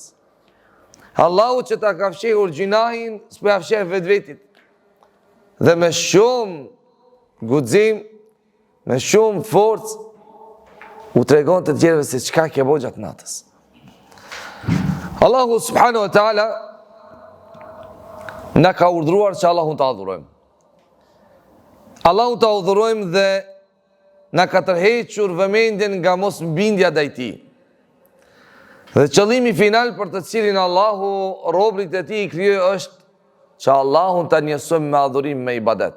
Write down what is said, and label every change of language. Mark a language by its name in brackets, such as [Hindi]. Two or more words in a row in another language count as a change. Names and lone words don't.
[Albanian] Allahu që ta ka fshehur gjunahin, s'po ja fsheh vetvetit. Dhe me shumë guxim, me shumë forcë, u tregon të tjerëve se çka ke bërë gjatë natës. Allahu [Arabic] سبحانه وتعالى [Albanian] na ka urdhëruar që Allahun të adhurojmë. Allahun të adhurojmë dhe na ka tërhequr vëmendjen nga mos bindja ndaj tij. Dhe qëllimi final për të cilin Allahu robërit e tij i krijoi është që Allahun ta njësojmë me adhurim, me ibadet.